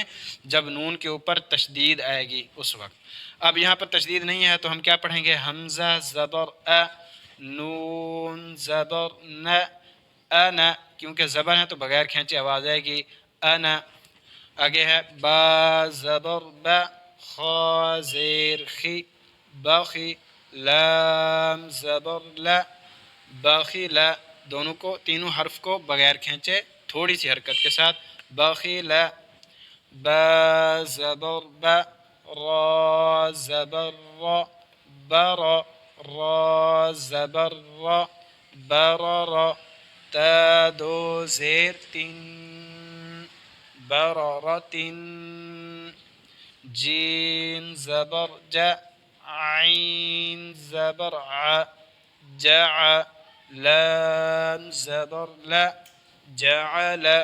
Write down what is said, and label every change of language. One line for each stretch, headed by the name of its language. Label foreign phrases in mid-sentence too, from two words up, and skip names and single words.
Urdu: جب نون کے اوپر تشدید آئے گی اس وقت۔ اب یہاں پر تشدید نہیں ہے تو ہم کیا پڑھیں گے؟ حمزہ زبر نون زبر انا، کیونکہ زبر ہے تو بغیر کھینچے آواز آئے گی انا۔ آگے ہے با زبر با خا زیر خی باخی لام زبر لا باخی لا، دونوں کو تینوں حرف کو بغیر کھینچے تھوڑی سی حرکت کے ساتھ باخی لا۔ با زبر با را زبر را برا را زبر را برا تا دو زیر تین بررت جین زبر جا عین زبر ع جع لام زبر لا جعل